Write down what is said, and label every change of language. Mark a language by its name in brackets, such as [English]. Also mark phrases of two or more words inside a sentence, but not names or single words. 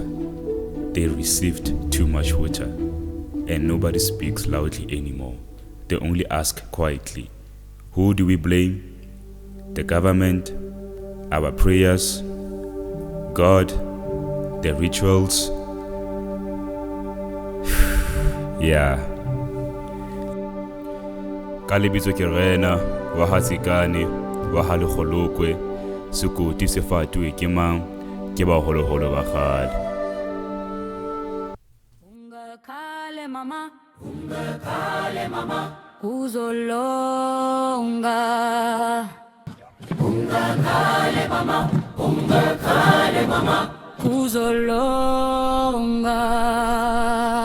[English] They received too much water, and nobody speaks loudly anymore. They only ask quietly. Who do we blame? The government, our prayers, God, the rituals? Yeah. [Southern Sotho] Ka lebitso ke rena wa Hatsikane wa ha Lekgolokwe, sekoti se fatuwe ke mang? Ke baholoholo ba kgale. [Zulu] Ungakale mama, uzolonga. Ungakale mama, uzolonga.